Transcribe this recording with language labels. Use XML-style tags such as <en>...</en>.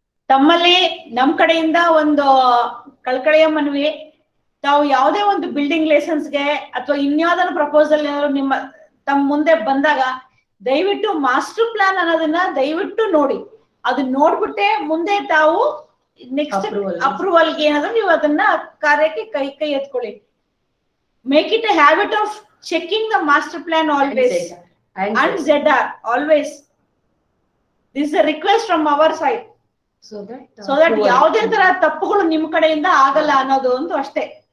<kn>ತಮ್ಮಲ್ಲಿ ನಮ್ ಕಡೆಯಿಂದ ಒಂದು ಕಳ್ಕಳಿಯ ಮನವಿ, ತಾವು ಯಾವುದೇ ಒಂದು ಬಿಲ್ಡಿಂಗ್ ಲೈಸೆನ್ಸ್ಗೆ ಅಥವಾ ಇನ್ಯಾವ್ದಾದ್ರು ಪ್ರಪೋಸಲ್ ನಿಮ್ಮ ತಮ್ಮ ಮುಂದೆ ಬಂದಾಗ ದಯವಿಟ್ಟು ಮಾಸ್ಟರ್ ಪ್ಲಾನ್ ಅನ್ನೋದನ್ನ ದಯವಿಟ್ಟು ನೋಡಿ. ಅದನ್ನ ನೋಡ್ಬಿಟ್ಟೆ ಮುಂದೆ ತಾವು ನೆಕ್ಸ್ಟ್ ಅಪ್ರೂವಲ್ಗೆ ಏನಾದ್ರು ನೀವು ಅದನ್ನ ಕಾರ್ಯಕ್ಕೆ ಕೈ ಎತ್ಕೊಳ್ಳಿ.</kn> <en>Make it a habit of checking the master plan always and ZR always. This is a request from our side. So that</en> <kn>ಯಾವುದೇ ತರ ತಪ್ಪುಗಳು ನಿಮ್ ಕಡೆಯಿಂದ ಆಗಲ್ಲ ಅನ್ನೋದು ಒಂದು ಅಷ್ಟೇ.</kn>